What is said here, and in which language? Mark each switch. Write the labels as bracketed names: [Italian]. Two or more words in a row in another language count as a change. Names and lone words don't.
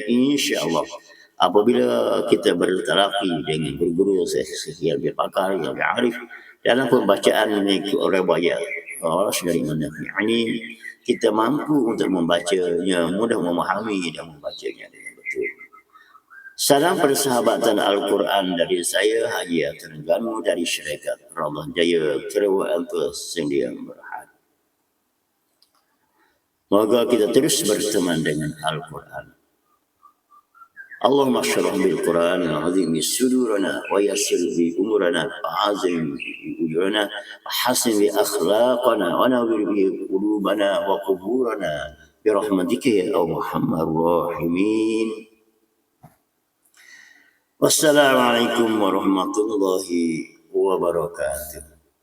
[Malay] InsyaAllah apabila kita bertalaqi dengan guru-guru yang berpakar, yang berarif dalam pembacaan riwayat dari Nabi, ini kita mampu untuk membacanya, mudah memahami dan membacanya dengan betul. Salam persahabatan Al-Quran dari saya, Haji Terengganu dari Syarikat Ramadhan Jaya, Terawal Sendiang Berhad. Moga kita terus berteman dengan Al-Quran. [Arabic] اللهم اشرح بالقرآن العظيم صدورنا ويسر به أمورنا وعظم به أجورنا وحسن به أخلاقنا ونور به قلوبنا وقبورنا برحمتك يا أرحم الراحمين. السلام عليكم ورحمة الله وبركاته.